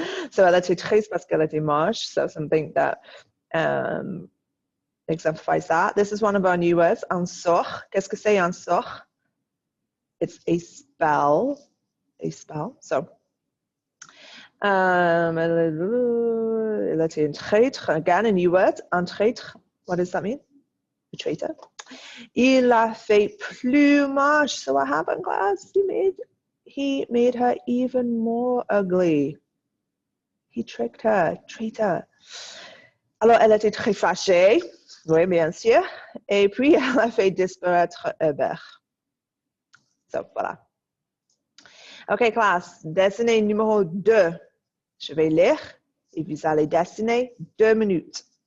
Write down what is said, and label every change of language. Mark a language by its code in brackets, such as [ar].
[fr] So elle était triste parce qu'elle était moche. [en] So something that exemplifies that. This is one of our new words, un sort. Qu'est-ce que c'est un sort? It's a spell. A spell. [fr] So, elle était un traître. [en] Again, a new word, un traître. What does that mean? A traitor. [fr] Il l'a fait plus moche. So what happened, class? [en] He made her even more ugly. He tricked her, traitor. [fr] Alors, elle était très fâchée. Oui, bien sûr. Et puis, elle a fait disparaître Hébert. So, voilà. OK, classe. Dessiner numéro 2. Je vais lire et vous allez dessiner 2 minutes.